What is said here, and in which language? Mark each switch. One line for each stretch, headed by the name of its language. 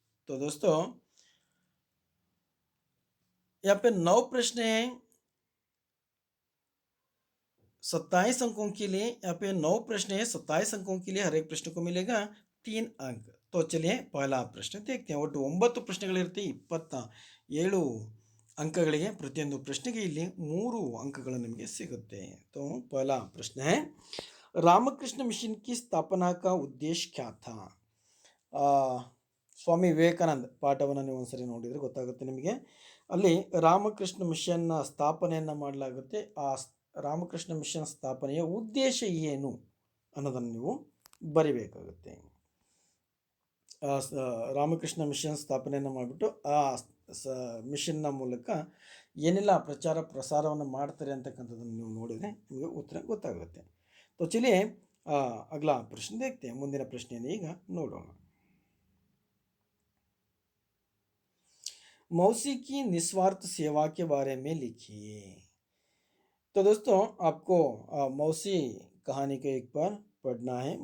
Hindi: तो दोस्तों यहाँ पे 9 प्रश्न हैं 27 अंकों के लिए। यहाँ पे 9 प्रश्न है 27 अंकों के लिए। हर एक प्रश्न को मिलेगा 3 अंक। तो चलिए पहला प्रश्न देखते हैं.
Kannada: ಒಟ್ಟು 9 ಪ್ರಶ್ನೆಗಳಿರುತ್ತೆ 27 ಅಂಕಗಳಿಗೆ. ಪ್ರತಿಯೊಂದು ಪ್ರಶ್ನೆಗೆ ಇಲ್ಲಿ 3 अंकಗಳು ನಿಮಗೆ ಸಿಗುತ್ತೆ.
Hindi: तो पहला प्रश्न है रामकृष्ण मिशन की स्थापना का उद्देश्य क्या था.
Kannada: ಸ್ವಾಮಿ ವಿವೇಕಾನಂದ ಪಾಠವನ್ನು ನೀವು ಒಂದ್ಸರಿ ನೋಡಿದರೆ ಗೊತ್ತಾಗುತ್ತೆ ನಿಮಗೆ. ಅಲ್ಲಿ ರಾಮಕೃಷ್ಣ ಮಿಷನ್ನ ಸ್ಥಾಪನೆಯನ್ನು ಮಾಡಲಾಗುತ್ತೆ. ಆ ರಾಮಕೃಷ್ಣ ಮಿಷನ್ ಸ್ಥಾಪನೆಯ ಉದ್ದೇಶ ಏನು ಅನ್ನೋದನ್ನು ನೀವು ಬರಿಬೇಕಾಗುತ್ತೆ. ರಾಮಕೃಷ್ಣ ಮಿಷನ್ ಸ್ಥಾಪನೆಯನ್ನು ಮಾಡಿಬಿಟ್ಟು ಆ ಮಿಷನ್ನ ಮೂಲಕ ಏನೆಲ್ಲ ಪ್ರಚಾರ ಪ್ರಸಾರವನ್ನು ಮಾಡ್ತಾರೆ ಅಂತಕ್ಕಂಥದ್ದನ್ನು ನೀವು ನೋಡಿದರೆ ನಿಮಗೆ ಉತ್ತರ ಗೊತ್ತಾಗುತ್ತೆ.
Hindi: तो चलिए अगला प्रश्न देखते हैं.
Kannada: ಮುಂದಿನ ಪ್ರಶ್ನೆಯನ್ನು ಈಗ ನೋಡೋಣ.
Hindi: मौसी की निस्वार्थ सेवा के बारे में लिखिए. तो दोस्तों आपको मौसी कहानी को एक बार पढ़ना है.